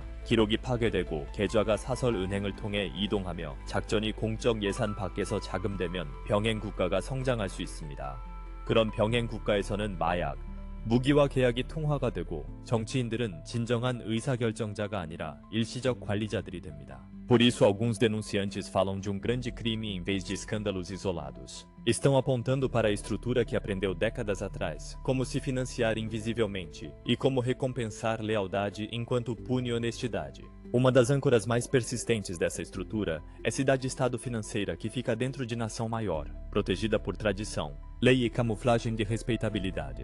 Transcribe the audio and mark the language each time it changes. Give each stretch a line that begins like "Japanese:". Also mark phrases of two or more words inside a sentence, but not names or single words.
Korean: 기록이 파괴되고 계좌가 사설 은행을 통해 이동하며 작전이 공적 예산 밖에서 자금되면 병행 국가가 성장할 수 있습니다. 그런 병행 국가에서는 마약, 무기와 계약이 통화가 되고 정치인들은 진정한 의사결정자가 아니라 일시적 관리자들이 됩니다.
Portuguese: Por isso, alguns denunciantes falam de grande crime em vez de escândalos isolados. Estão apontando para a estrutura que aprendeu décadas atrás, como se financiar invisivelmente e como recompensar lealdade enquanto pune honestidade. Uma das âncoras mais persistentes dessa estrutura é cidade-estado financeira que fica dentro de nação maior, protegida por tradição, lei e camuflagem de respeitabilidade.